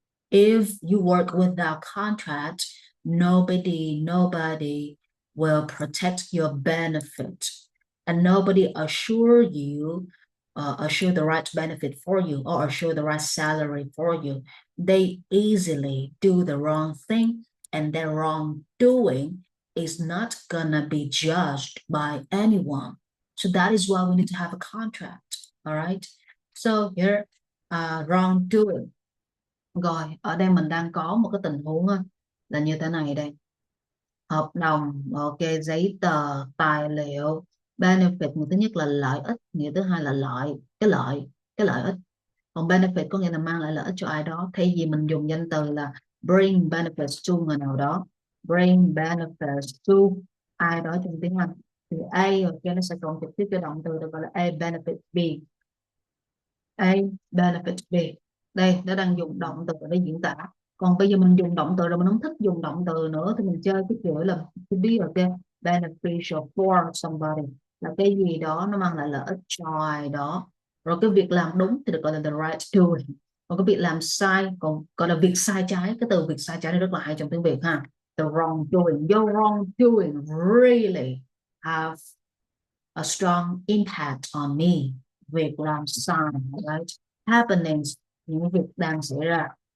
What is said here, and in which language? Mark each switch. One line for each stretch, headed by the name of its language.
English: If you work without contract, nobody will protect your benefit, and nobody assure the right benefit for you or assure the right salary for you. They easily do the wrong thing, and their wrongdoing is not gonna be judged by anyone. So that is why we need to have a contract. All right. So here, wrongdoing.
Vietnamese: Rồi, ở đây mình đang có một cái tình huống là như thế này đây. Hợp đồng, ok, giấy tờ, tài liệu, benefit, người thứ nhất là lợi ích, nghĩa thứ hai là cái lợi ích. Còn benefit có nghĩa là mang lại lợi ích cho ai đó. Thay vì mình dùng danh từ là
English: bring benefits to
Vietnamese: người nào đó, bring benefits to ai đó trong tiếng Anh. Thì A, ok, nó sẽ còn trực tiếp cho động từ được gọi là
English: A benefit B.
Vietnamese: A benefit B. Đây, nó đang dùng động từ để diễn tả. Còn bây giờ mình dùng động từ rồi, mình không thích dùng động từ nữa thì mình chơi cái kiểu là
English: to be, ok, beneficial for somebody,
Vietnamese: là cái gì đó nó mang lại lợi ích cho ai đó. Rồi cái việc làm đúng thì được gọi là
English: the right doing.
Vietnamese: Còn cái việc làm sai còn gọi là việc sai trái. Cái từ việc sai trái này rất là hay trong tiếng Việt ha.
English: The wrong doing. Your wrong doing really have a strong impact on me.
Vietnamese: Việc làm sai, right? Happenings, những việc đang xảy ra.